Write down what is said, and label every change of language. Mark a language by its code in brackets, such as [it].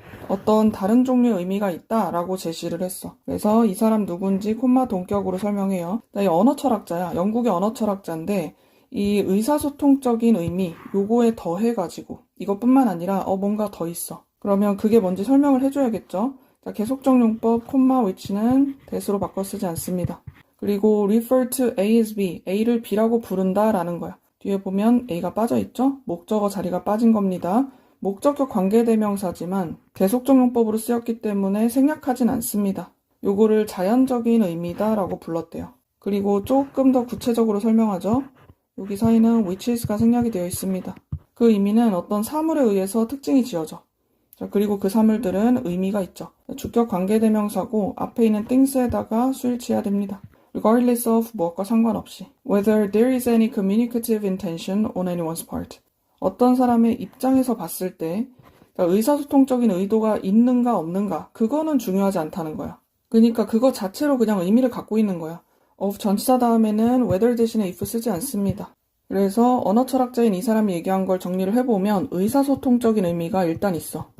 [ko] 어떤 다른 종류의 의미가 있다라고 제시를 했어. 그래서 이 사람 누군지 콤마 동격으로 설명해요. 이 언어 철학자야. 영국의 언어 철학자인데 이 의사소통적인 의미, 요거에 더해가지고 이것뿐만 아니라 뭔가 더 있어. 그러면 그게 뭔지 설명을 해줘야겠죠. 자, 계속적 용법, 콤마, which는 that으로 바꿔 쓰지 않습니다. 그리고 [en] refer to A as B, [ko] A를 B라고 부른다 라는 거야. 뒤에 보면 A가 빠져있죠? 목적어 자리가 빠진 겁니다. 목적격 관계대명사지만 계속적 용법으로 쓰였기 때문에 생략하진 않습니다. 요거를 자연적인 의미다 라고 불렀대요. 그리고 조금 더 구체적으로 설명하죠. 여기 사이는 whiches가 생략이 되어 있습니다. 그 의미는 어떤 사물에 의해서 특징이 지어져. 자, 그리고 그 사물들은 의미가 있죠. 주격 관계대명사고 앞에 있는 things에다가 수일치해야 됩니다. [en] regardless of [ko] 무엇과 상관없이. [en] whether there is any communicative intention on anyone's part. [ko] 어떤 사람의 입장에서 봤을 때 의사소통적인 의도가 있는가 없는가 그거는 중요하지 않다는 거야. 그러니까 그거 자체로 그냥 의미를 갖고 있는 거야. of 전치사 다음에는 whether 대신에 if 쓰지 않습니다. 그래서 언어 철학자인 이 사람이 얘기한 걸 정리를 해보면 의사소통적인 의미가 일단 있어.